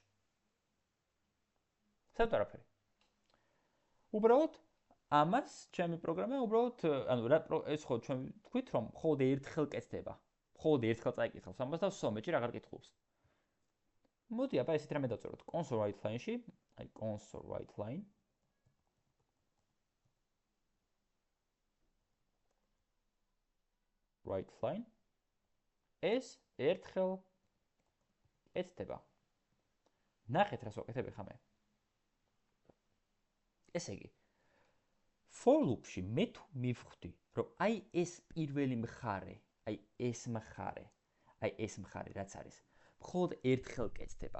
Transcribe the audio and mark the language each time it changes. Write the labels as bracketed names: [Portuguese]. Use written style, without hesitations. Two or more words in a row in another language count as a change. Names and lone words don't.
[Georgian] საერთოდ არაფერი. უბრალოდ ამას ჩემი პროგრამა უბრალოდ ანუ ეს ხო ჩვენ თქვით რომ მხოლოდ ერთხელ კეთდება. მხოლოდ ერთხელ წაიკითხავს ამას და სულ მეჭი აღარ კითხულობს. მოდი აბა ესეთ რამე დავწეროთ [English] console write line- [Georgian] ში, აი [English] console write line. write line. [Georgian] ეს ერთხელ კეთდება. ნახეთ რას ვაკეთებ ახლა მე. ესე იგი [English] for loop- [Georgian] ში მე თუ მივხვდი რომ აი ეს პირველი მხარე, აი ეს მხარე რაც არის მხოლოდ ერთხელ კეთდება.